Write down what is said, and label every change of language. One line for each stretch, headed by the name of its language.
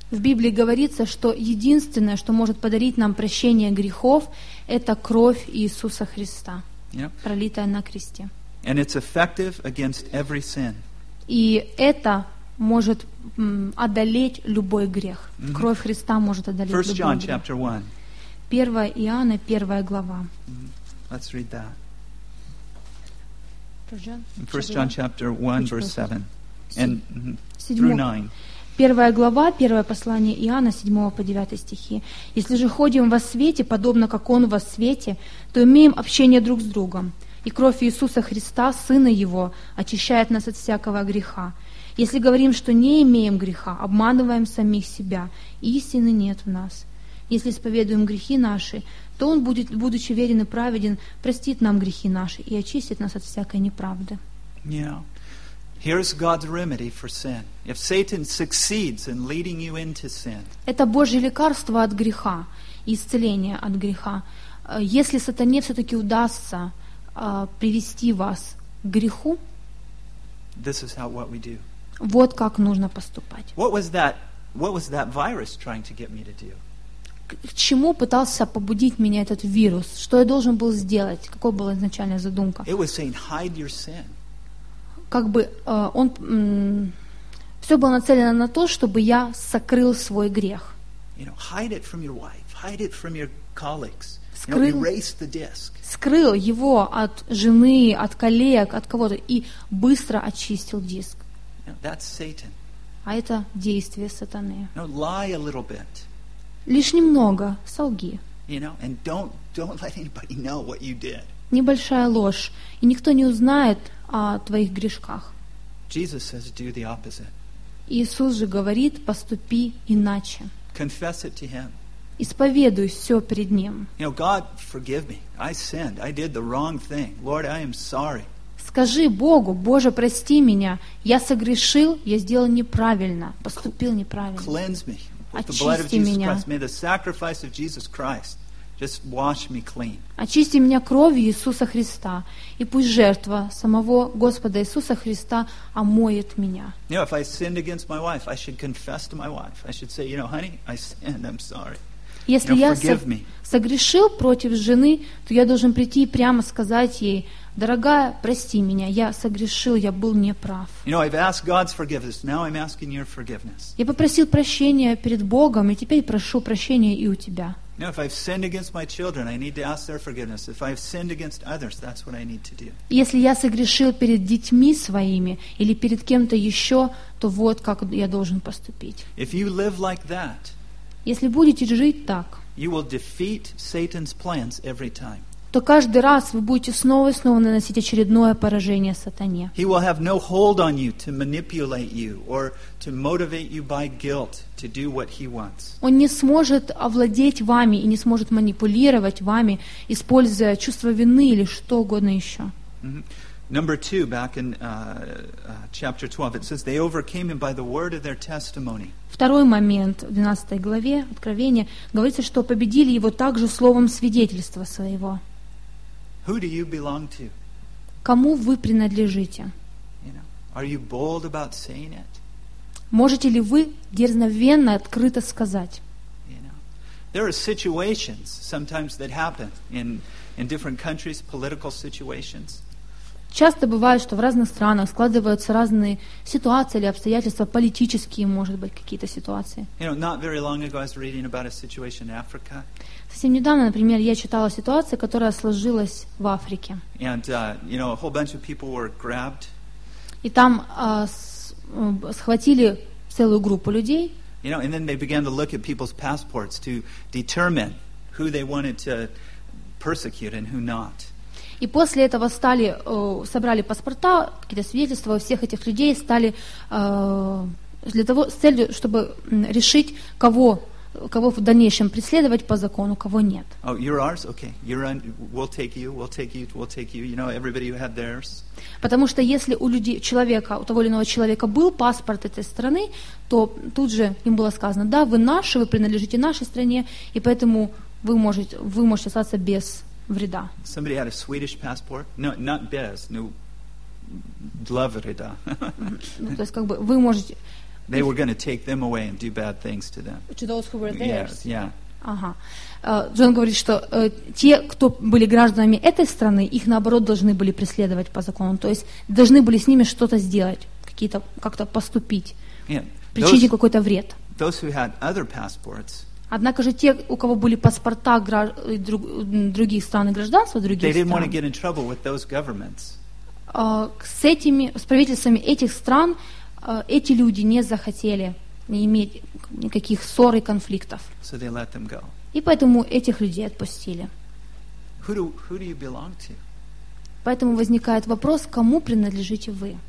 Russian: В Библии говорится, что единственное, что может подарить нам прощение грехов, это кровь Иисуса Христа,
English: yep.
Russian: пролитая на кресте.
English: And it's effective against every sin.
Russian: И это может одолеть любой грех. Mm-hmm. Кровь Христа может одолеть
English: First
Russian: любой
English: John,
Russian: грех.
English: Chapter 1.
Russian: 1 Иоанна, 1 глава.
English: Mm-hmm. Let's read that. First John chapter 1, verse 7. And through 9.
Russian: Первая глава, первое послание Иоанна, 7 по 9 стихи. «Если же ходим во свете, подобно как Он во свете, то имеем общение друг с другом, и кровь Иисуса Христа, Сына Его, очищает нас от всякого греха. Если говорим, что не имеем греха, обманываем самих себя, истины нет в нас. Если исповедуем грехи наши, то Он, будучи верен и праведен, простит нам грехи наши и очистит нас от всякой неправды».
English: Yeah. Here's God's remedy for sin. If Satan succeeds in leading you into sin.
Russian: Это Божье лекарство от греха, исцеление от греха. Если сатане все-таки удастся привести вас к греху,
English: this is how what we do.
Russian: Вот как нужно поступать.
English: What was that virus trying to get me to do?
Russian: К чему пытался побудить меня этот вирус? Что я должен был сделать? Какой была изначальная задумка?
English: It was saying, hide your sin.
Russian: Как бы он все было нацелено на то, чтобы я сокрыл свой грех.
English: You know, hide it from your wife, hide it from your colleagues.
Russian: Скрыл,
English: erase the disk.
Russian: Скрыл его от жены, от коллег, от кого-то и быстро очистил диск.
English: You know, that's Satan.
Russian: А это действие сатаны.
English: You know, lie a little bit.
Russian: Лишь немного, солги.
English: You know, and don't let anybody know what you did.
Russian: Небольшая ложь, и никто не узнает о твоих грешках.
English: Jesus says, do the opposite.
Russian: Иисус же говорит, поступи иначе.
English: Confess it to him.
Russian: Исповедуй все перед Ним.
English: You know, God, forgive me. I sinned. I did the wrong thing. Lord, I am sorry.
Russian: Скажи Богу, Боже, прости меня. Я согрешил, я сделал неправильно, поступил неправильно.
English: Cleanse me.
Russian: Очисти меня.
English: With the blood of Jesus Christ. May the sacrifice of Jesus Christ just wash me clean.
Russian: Очисти меня кровью Иисуса Христа, и пусть жертва самого Господа Иисуса Христа омоет меня.
English: You know, if I sinned against my wife, I should confess to my wife. I should say, you know, honey, I sinned. I'm sorry.
Russian: Если я согрешил против жены, то я должен прийти и прямо сказать ей: дорогая, прости меня, я согрешил, я был неправ.
English: You know, I've asked God's forgiveness. Now I'm asking your forgiveness.
Russian: Я попросил прощения перед Богом, и теперь прошу прощения и у тебя.
English: You know, if I've sinned against my children, I need to ask their forgiveness. If I've sinned against others, that's what I need to do.
Russian: Если я согрешил перед детьми своими или перед кем-то еще, то вот как я должен поступить.
English: If you live like that,
Russian: если будете жить так,
English: you will defeat Satan's plans every time.
Russian: То каждый раз вы будете снова и снова наносить очередное поражение сатане.
English: He will have no hold on you to manipulate you or to motivate you by guilt to do what he wants.
Russian: Он не сможет овладеть вами и не сможет манипулировать вами, используя чувство вины или что угодно еще. Mm-hmm.
English: Number two, back in chapter 12, it says they overcame him by the word of their testimony.
Russian: Второй момент в 12 главе Откровения говорится, что победили его также словом свидетельства своего.
English: Who do you belong to?
Russian: Кому вы принадлежите?
English: You know, are you bold about saying it?
Russian: Можете ли вы дерзновенно, открыто сказать?
English: You know, there are situations sometimes that happen in different countries, political situations.
Russian: Часто бывает, что в разных странах складываются разные ситуации или обстоятельства, политические, может быть, какие-то ситуации.
English: You know, not very long ago I was reading about a situation in Africa.
Russian: Совсем недавно, например, я читала ситуацию, которая сложилась в Африке.
English: And, you know, a whole bunch of people were grabbed.
Russian: И там схватили целую группу людей.
English: You know, and then they began to look at people's passports to determine who they wanted to persecute and who not.
Russian: И после этого стали, собрали паспорта, какие-то свидетельства у всех этих людей, стали для того, с целью, чтобы решить, кого в дальнейшем преследовать по закону, кого нет. Потому что если у людей, человека, у того или иного человека был паспорт этой страны, то тут же им было сказано, да, вы наши, вы принадлежите нашей стране, и поэтому вы можете остаться без вреда.
English: Somebody had a Swedish passport. No, not
Russian: без,
English: no,
Russian: для вреда. Ну, то есть, как бы, вы можете...
English: They were going to take them away and do bad things to them. To those who were theirs. Yes, yeah. Ага.
Russian: Джон говорит, что те, кто были гражданами этой страны, их наоборот должны были преследовать по закону. То есть должны были с ними что-то сделать, какие-то как-то поступить,
English: yeah.
Russian: причинить
English: those,
Russian: какой-то вред.
English: Those who had other passports.
Russian: Однако же те, у кого были паспорта других стран и гражданства других стран.
English: They didn't want to get in trouble with those governments.
Russian: С этими, с правительствами этих стран. Эти люди не захотели не иметь никаких ссор и конфликтов.
English: So they let them go.
Russian: И поэтому этих людей отпустили.
English: Who do you belong to?
Russian: Поэтому возникает вопрос, кому принадлежите вы?